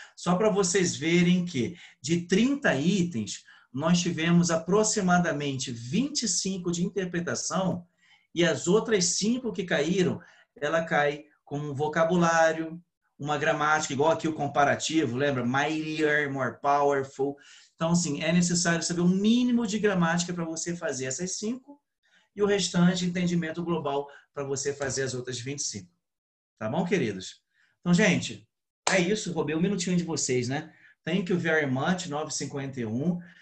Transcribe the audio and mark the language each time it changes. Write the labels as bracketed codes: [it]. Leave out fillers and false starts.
[pt] Só para vocês verem que de 30 itens, nós tivemos aproximadamente 25 de interpretação e as outras 5 que caíram, ela cai com um vocabulário, uma gramática, igual aqui o comparativo, lembra? [en] Mightier, more powerful. [pt] Então, assim, é necessário saber um mínimo de gramática para você fazer essas 5 e o restante, entendimento global, para você fazer as outras 25. Tá bom, queridos? Então, gente, é isso. Roubei um minutinho de vocês, né? [en] Thank you very much, [pt] 9h51.